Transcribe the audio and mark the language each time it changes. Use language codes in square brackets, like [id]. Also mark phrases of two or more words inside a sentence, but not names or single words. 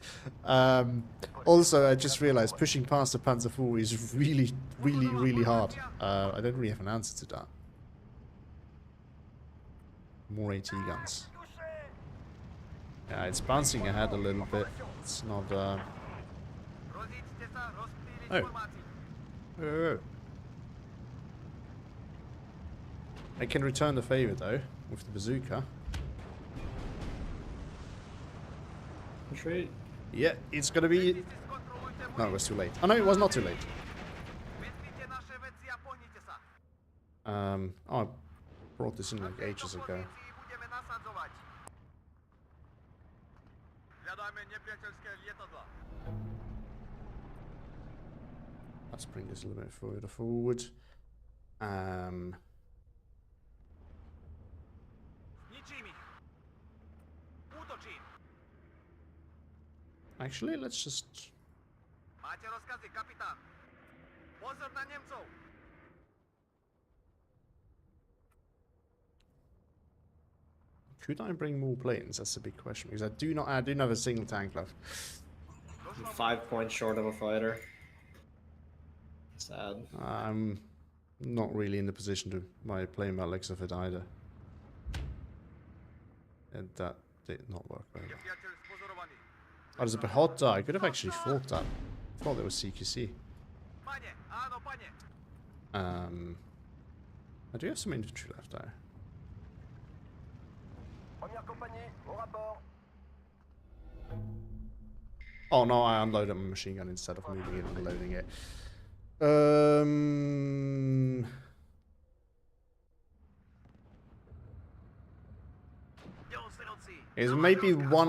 [en] Also, I just realized pushing past the Panzer IV is really, really, really hard. I don't really have an answer to that. More AT guns. Yeah, it's bouncing ahead a little bit. It's not... [sk] Rozíďte sa, rozptýliť [en] Oh. [sk] formáciu. [en] Oh. I can return the favor, though, with the bazooka. Retreat. Yeah, it's gonna be... [sk] Si skontrolujte [en] No, it was too late. Oh, no, it was not too late. [sk] Vezmite naše veci a pohnite sa. [en] Oh, I brought this in like ages [sk] Do [en] ago. [sk] pozícií budeme nasadzovať. Hľadajme nepriateľské lietadla. [en] Let's bring this a little bit further forward. [sk] Zničím ich. Útočím. [en] Actually, let's just... [sk] Máte rozkazy, kapitán. Pozor na Nemcov. [en] Could I bring more planes? That's a big question, because I do not have a single tank left. I'm 5 points short of a fighter. Sad. I'm not really in the position to buy a plane by looks of it either. And that did not work very well. [sk] Nepriateľ spozorovaný. [en] Oh, there's a Pehota. I could have actually fought that. I thought there was CQC. [sk] Pane, áno, pane. [en] I do have some infantry left there. [fr] Première compagnie, au rapport. [en] Oh no, I unloaded my machine gun instead of moving it and loading it. Is maybe one.